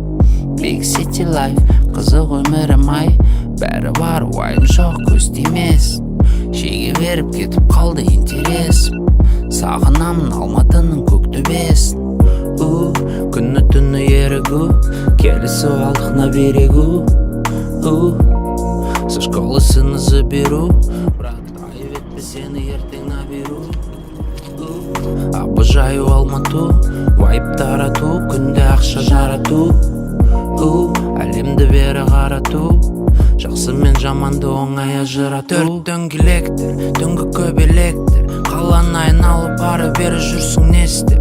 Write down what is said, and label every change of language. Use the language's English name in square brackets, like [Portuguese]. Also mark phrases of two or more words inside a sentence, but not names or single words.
[English] Big City Life, [Kazakh] қызық өмірім ай, бәрі бар, уайым жоқ, көз тимесін. Шеге беріп кетіп қалды интересім, сағынамын Алматының көк төбесін. Күні түні ерігу, келісіп алдық [Russian] на берегу. Со школы сына заберу, брат, [Kazakh] айветті сені ертең наберу. [Russian] Обожаю Алмату, [Kazakh] вайп тарату, күнде ақша жарату. Әлемді бері қарату, жақсы мен жаманды оңай ажырату. Төрт дөңгелектер, түнгі көбелектер, қаланы айналып бары бері жүрсің не істеп.